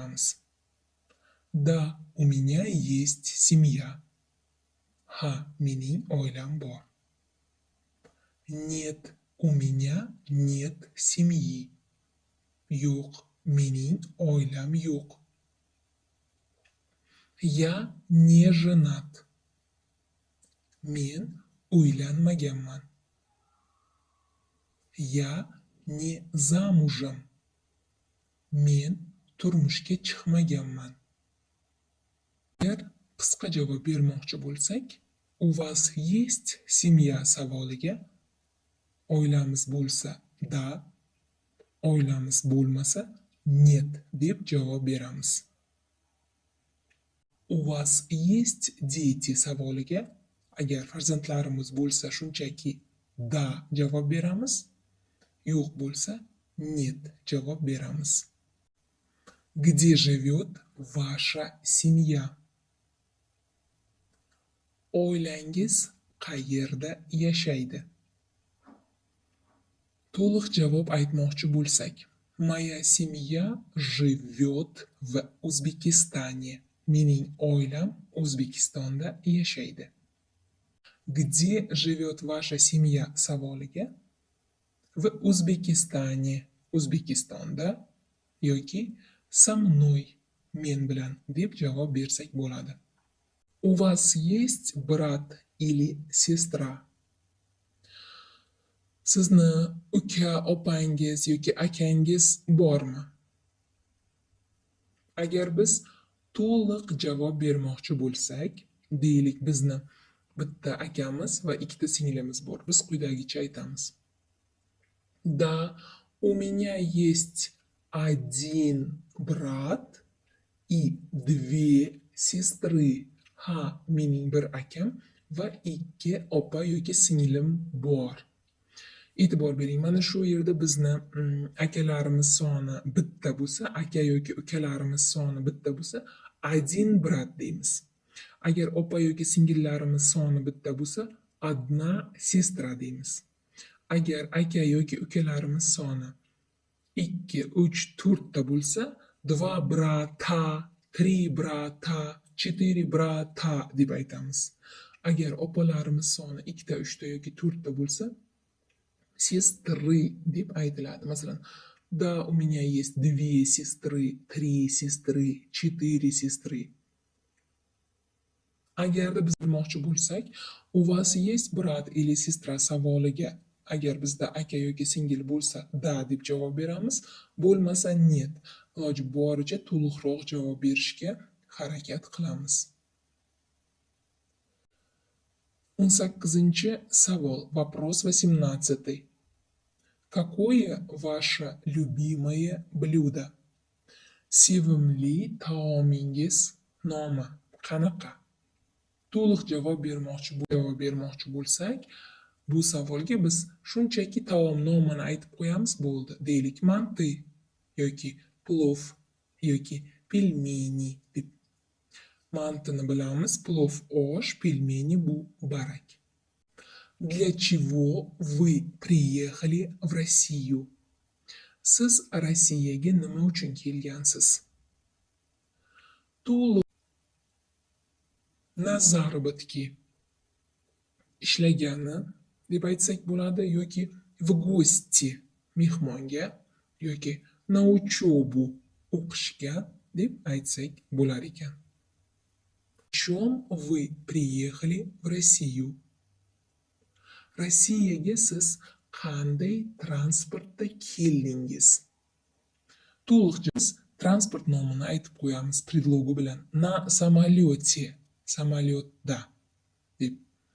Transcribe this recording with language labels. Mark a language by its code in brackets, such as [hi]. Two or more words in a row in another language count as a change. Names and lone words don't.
[ru] beramiz. Да, у меня есть семья. [uz] Ha, mening oilam bor. [ru] Нет, у меня нет семьи. [uz] Yo'q, mening oilam yo'q. [ru] Я не женат. [uz] Men uylanmaganman. [ru] Я не замужем. [uz] Men turmushga chiqmaganman. Agar qisqa javob bermoqchi bo'lsak, [ru] у вас есть семья [uz] savoliga oilamiz bo'lsa da, oilamiz bo'lmasa нет deb javob beramiz. [ru] У вас есть дети [uz] savoliga agar farzandlarimiz bo'lsa shunchaki da javob beramiz, yo'q bo'lsa нет javob beramiz. [ru] Где живет ваша семья? [uz] Oilangiz qayerda yashaydi? To'liq javob aytmoqchi bo'lsak, [ru] Моя семья живет в Узбекистане. [uz] Mening oilam O'zbekistonda yashaydi. [ru] Где живет ваша семья savoliga в Узбекистане, [uz] O'zbekistonda yoki [ru] со мной, [uz] men bilan deb javob bersak bo'ladi. [ru] У вас есть брат или сестра? [uz] Sizni uka, opangiz yoki akangiz bormi? Agar biz to'liq javob bermoqchi bo'lsak, deylik bizni bitta akamiz va ikkita singlimiz bor. Biz quyidagicha aytamiz. [ru] Да, у меня есть один брат и две сестры. [uz] Ha, mening bir akam va ikki opa yoki singlim bor. E'tibor bering, mana shu yerda bizni akalarimiz soni bitta bo'lsa, aka yoki ukalarimiz soni bitta bo'lsa, [ru] один брат deymiz. [uz] Agar opa yoki singillarimiz soni bitta bo'lsa, [ru] одна сестра deymiz. [uz] Agar aka yoki ukalarimiz soni 2, 3, 4 ta bo'lsa, [ru] два брата, три брата, четыре брата deb aytamiz. [uz] Agar opalarimiz soni 2 ta, 3 ta yoki 4 ta bo'lsa, сестры deb aytiladi. Masalan, [ru] да, у меня есть две сестры, три сестры, четыре сестры. [uz] Agarda biz bilmoqchi bo'lsak, [ru] у вас есть брат или сестра [uz] savoliga agar bizda aka yoki singil bo'lsa da deb javob beramiz, bo'lmasa нет. Iloji boricha to'liqroq javob berishga harakat qilamiz. 18-savol, [ru] вопрос 18. Какое ваше любимое блюдо? [uz] Sevimli taomingiz nomi qanaqa? To'liq javob bermoqchi bo'lsak, bu savolga biz shunchaki taom nomini aytib qo'yamiz bo'ldi. Deylik, manti yoki plov yoki pelmeni deb. Mantini bilamiz, plov osh, pelmeni bu barak. [ru] Для чего вы приехали в Россию? [uz] Siz Rossiyaga nima uchun kelgansiz? To'liq [ru] на заработки [uz] ishlagani deb aytsak bo'ladi yoki [ru] в гости [uz] mehmonga yoki [ru] на учебу [uz] o'qishga deb aytsak bo'lar ekan. [ru] Чем вы приехали в Россию? [uz] Rossiyaga siz qanday transportda keldingiz? To'liq biz transport nomini aytib qo'yamiz predlogi bilan. Na samolyotda deb